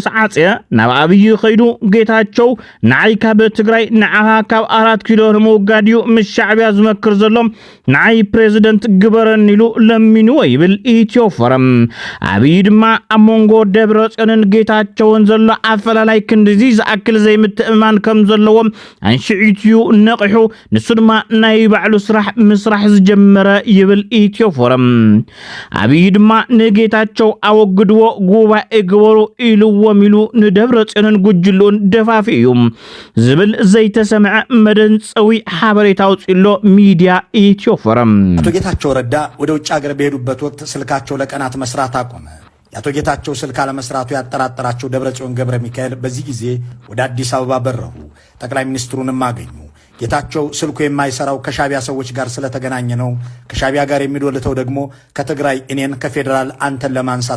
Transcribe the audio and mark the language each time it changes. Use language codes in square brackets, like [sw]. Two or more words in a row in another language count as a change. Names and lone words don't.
[ti] ዓጽየ ናብ ኣብይ ኸይዱ ጌታቸው ንዓይ ካብ ትግራይ ንዓኻ ካብ 4 ኪሎ ንምውጋድዩ ምስ ሻዕብያ ዝመክር ዘሎም ንዓይ ፕሬዝደንት ግበረን ኢሉ ለሚንዎ ይብል ኢትዮ ፎረም ኣብይ ድማ ኣብ መንጎ ደብረጽዮንን ጌታቸውን ዘሎ ኣፈላላይ ክንድዚ ዝኣክል ዘይምትእማን ከም ዘለዎም አንሽዒትዩ ነቅሑ ንሱ ድማ ናይ ባዕሉ ስራሕ ዝጀመረ ይብል ኢትዮ ፎረም አብይ ድማ ንጌታቸው አወግድዎ ጉባኤ ግበሩ ኢልዎም ኢሉ ንደብረጽዮንን ጉጅሉን ደፋፊዩ ዝብል ዘይተሰምዐ መደንጸዊ ሓበሬታ አውጽሎ ሚዲያ ኢትዮ ፎረም [am] አቶ ጌታቸው ረዳ ወደ ውጭ ሀገር በሄዱበት ወቅት ስልካቸው ለቀናት መስራት አቆመ። የአቶ ጌታቸው ስልክ አለመስራቱ ያጠራጠራቸው ደብረጽዮን ገብረ ሚካኤል በዚህ ጊዜ ወደ አዲስ አበባ በረሩ። ጠቅላይ ሚኒስትሩንም አገኙ። ጌታቸው ስልኩ የማይሰራው ከሻቢያ ሰዎች ጋር ስለተገናኘ ነው። ከሻቢያ ጋር የሚዶልተው ደግሞ ከትግራይ እኔን ከፌደራል አንተን ለማንሳት